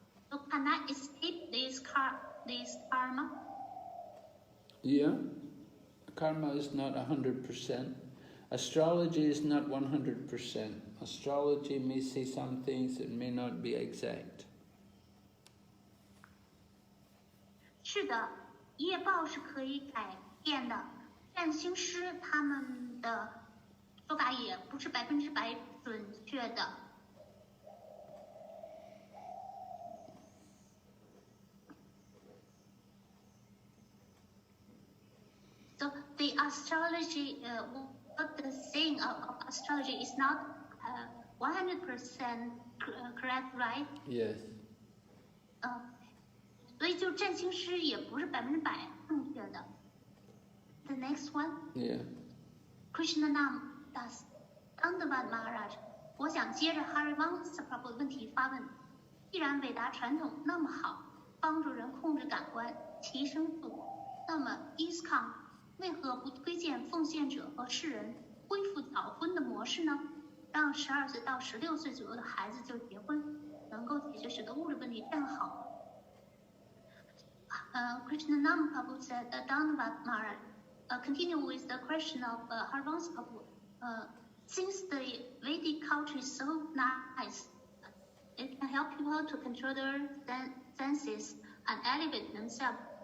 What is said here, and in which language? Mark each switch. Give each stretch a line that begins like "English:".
English: So can I escape this karma? Yeah, karma is not 100%. Astrology is not 100%. Astrology may say some things that may not be exact.
Chinese: 是的，业报是可以改变的。占星师他们的说法也不是100%准确的。
English: So the astrology, what the saying of astrology is not 100% correct, right? Yes.
Chinese: 所以就占星师也不是100%正确的。
English: The next one. Yeah.
Chinese: Krishnanam Das Dandavat Maharaj， 我想接着 Harivansa Prabhu 的问题发问：既然伟达传统那么好，帮助人控制感官、提升自我，那么 ISKCON 为何不推荐奉献者和世人恢复早婚的模式呢？让12岁到16岁左右的孩子就结婚，能够解决许多物质问题，这样好。
English: Krishnanam Prabhu said, Dandavat Maharaj, continue with the question of Harivansa Prabhu. Since the Vedic culture is so nice, it can help people to control their senses and elevate themselves.